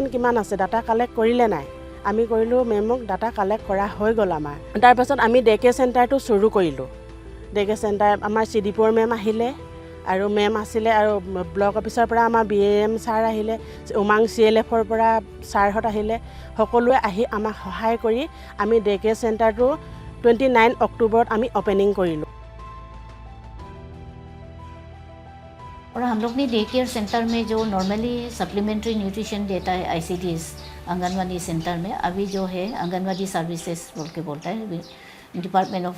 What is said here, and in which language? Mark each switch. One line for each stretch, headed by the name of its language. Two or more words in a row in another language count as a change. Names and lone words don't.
Assamese: কিমান আছে
English: data collect
Assamese: কৰিলে নাই আমি কৰিলো মেমক
English: data collect
Assamese: কৰা হৈ গ'ল আমাৰ তাৰ পাছত আমি
English: day care centre
Assamese: শুৰু কৰিলো
English: day care centre
Assamese: আমাৰ CDPO মেম আহিলে আৰু মেম আছিলে আৰু
English: block office
Assamese: পৰা আমাৰ BAM ছাৰ আহিলে উমাং CLFৰ পৰা ছাৰহত আহিলে সকলোৱে আহি আমাক সহায় কৰি আমি
English: day care centre
Assamese: 29 অক্টোবৰত আমি ওপেনিং কৰিলো
Hindi: और हम लोग ने
English: day care center
Hindi: में जो नॉर्मली
English: supplementary nutrition
Hindi: देता है ICDS आंगनवाड़ी सेंटर में अभी जो है आंगनवाड़ी सर्विसेज बोल के बोलता है
English: department of